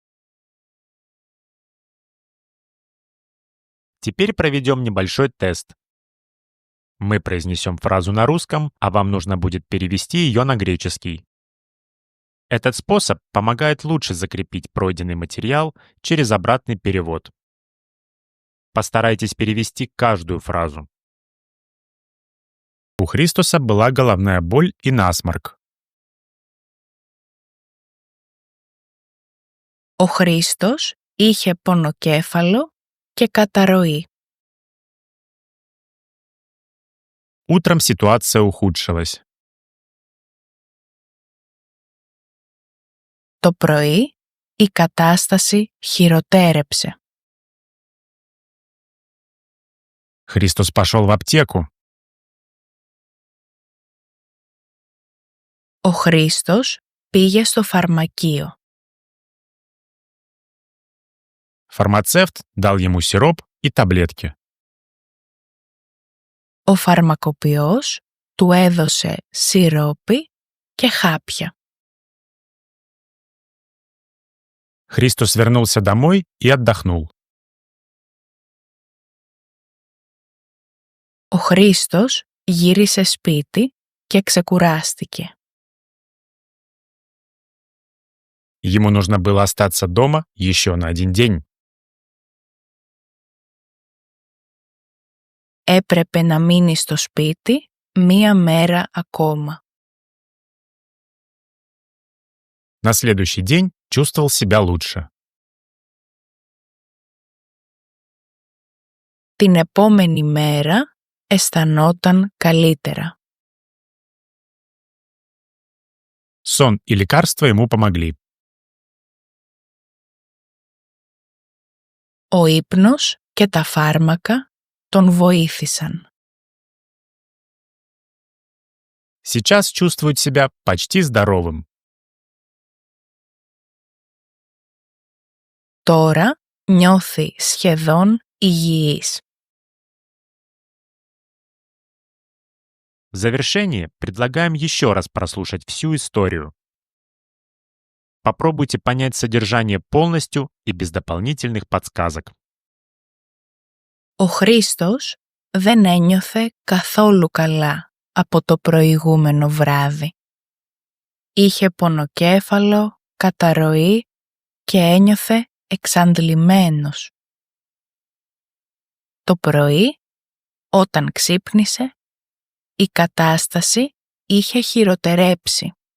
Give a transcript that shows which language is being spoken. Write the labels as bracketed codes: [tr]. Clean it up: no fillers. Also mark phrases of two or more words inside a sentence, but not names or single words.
[ru] Теперь проведем небольшой тест. Мы произнесем фразу на русском, а вам нужно будет перевести ее на греческий. Этот способ помогает лучше закрепить пройденный материал через обратный перевод. Постарайтесь перевести каждую фразу. У Христоса была головная боль и насморк. [el] Ο Χρήστος είχε πονοκέφαλο και καταρροή. [ru] Утром ситуация ухудшилась. [el] Το πρωί, η κατάσταση χειροτέρεψε. [ru] Христос пошел в аптеку. [el] Ο Χρήστος πήγε στο φαρμακείο. [ru] Фармацевт дал ему сироп и таблетки. [el] Ο φαρμακοποιός του έδωσε σιρόπι και χάπια. [ru] Христос вернулся домой и отдохнул. [el] Ο Χρήστος γύρισε σπίτι και ξεκουράστηκε. [ru] Ему нужно было остаться дома еще на один день. [el] Έπρεπε να μείνει στο σπίτι μία μέρα ακόμα. [ru] На следующий день чувствовал себя лучше. [el] Την επόμενη μέρα αισθανόταν καλύτερα. [ru] Сон и лекарства ему помогли. [el] Ο ύπνος και τα φάρμακα τον βοήθησαν. [ru] Сейчас чувствует себя почти здоровым. [el] Τώρα νιώθει σχεδόν υγιής. [ru] В завершение предлагаем еще раз прослушать всю историю. Попробуйте понять содержание полностью и без дополнительных подсказок. [el] Ο Χρήστος δεν ένιωθε καθόλου καλά από το προηγούμενο βράδυ. Είχε πονοκέφαλο, καταρροή και ένιωθε εξαντλημένος. Το πρωί, όταν ξύπνησε, η κατάσταση είχε χειροτερέψει.